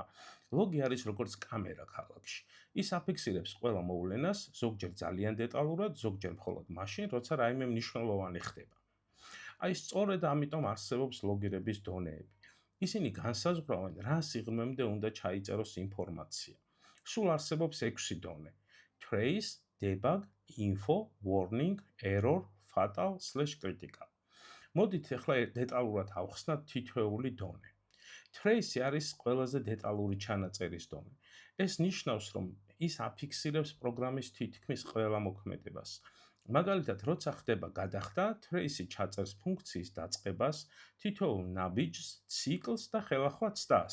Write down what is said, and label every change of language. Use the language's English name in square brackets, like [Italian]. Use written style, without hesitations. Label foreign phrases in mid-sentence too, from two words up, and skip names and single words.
[Georgian] ლოგი არის როგორც კამერა ქალაქში. ის აფიქსირებს ყველა მოვლენას, ზოგჯერ ძალიან დეტალურად, ზოგჯერ მხოლოდ მაშინ, როცა რაიმე მნიშვნელოვანი ხდება. აი სწორედ ამიტომ არსებობს ლოგირების დონეები. ისინი განსაზღვრავენ, რა სიღრმემდე უნდა ჩაიწეროს ინფორმაცია. სულ არსებობს 6 დონე: [English] trace, debug, info, warning, error, fatal/critical. [Georgian] მოდით ახლა დეტალურად ავხსნათ თითოეული დონე. Trace არის ყველაზე დეტალური ჩანაწერის დონე. ეს ნიშნავს, რომ ის აფიქსირებს პროგრამის თითქმის ყველა მოქმედებას. მაგალითად, როცა ხდება გადახდა, Trace ჩაწერს ფუნქციის დაწყებას, თითოეულ ნაბიჯს, ციკლს და ხელახლა ცდას.